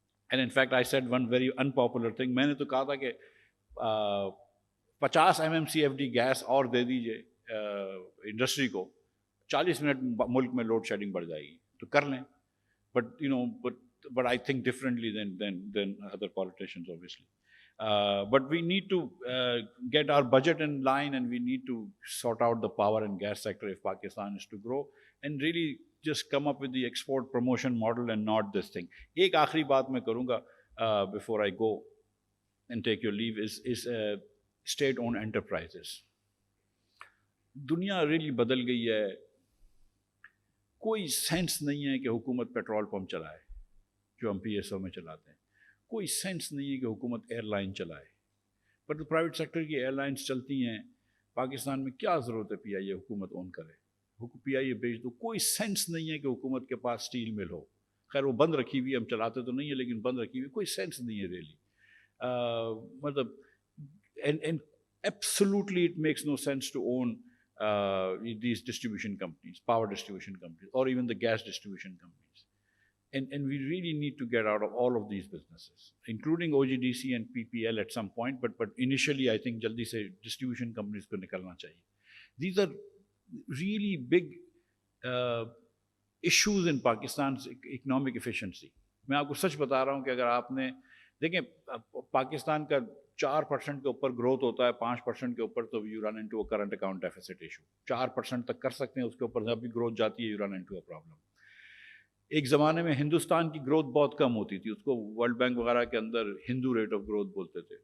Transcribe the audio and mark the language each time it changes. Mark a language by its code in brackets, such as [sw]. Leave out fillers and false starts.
[en] And in fact I said one very unpopular thing. [ur] میں نے تو کہا تھا کہ 50 MMCFD گیس اور دے دیجئے انڈسٹری کو, 40 منٹ ملک میں لوڈ شیڈنگ بڑھ جائے گی تو کر لیں. [en] But I think differently than other politicians obviously. But we need to get our budget in line, and we need to sort out the power and gas sector if Pakistan is to grow, and really just come up with the export promotion model and not this thing. [ur] ایک آخری بات میں کروں گا [en] before I go and take your leave is state owned enterprises. [ur] دنیا really بدل گئی ہے. کوئی سینس نہیں ہے کہ حکومت پیٹرول پمپ چلائے جو ہم PSO میں چلاتے ہیں. کوئی سینس نہیں ہے کہ حکومت ایئر لائن چلائے, پر تو پرائیویٹ سیکٹر کی ایئر لائنس چلتی ہیں. پاکستان میں کیا ضرورت ہے PIA حکومت اون کرے, PIA بیچ دو. کوئی سینس نہیں ہے کہ حکومت کے پاس اسٹیل مل ہو. خیر وہ بند رکھی ہوئی, ہم چلاتے تو نہیں ہیں لیکن بند رکھی ہوئی, کوئی سینس نہیں ہے ریئلی. [en] مطلب and absolutely it makes no sense to own these distribution companies, power distribution companies, or even the gas distribution companies. And we really need to get out of all of these businesses, including OGDC and PPL at some point, but initially I think [ur] jaldi se distribution companies ko nikalna chahiye. [en] These are really big issues in Pakistan's economic efficiency. [ur] میں آپ کو سچ بتا رہا ہوں کہ اگر آپ نے دیکھیں پاکستان کا 4% کے اوپر گروتھ ہوتا ہے, 5% کے اوپر تو [en] You run into a current account deficit issue. [ur] 4% تک کر سکتے ہیں, اس کے اوپر جب بھی گروتھ جاتی ہے [en] You run into a problem. [ur] ایک زمانے میں ہندوستان کی گروتھ بہت کم ہوتی تھی, اس کو ورلڈ بینک وغیرہ کے اندر ہندو ریٹ آف گروتھ بولتے تھے.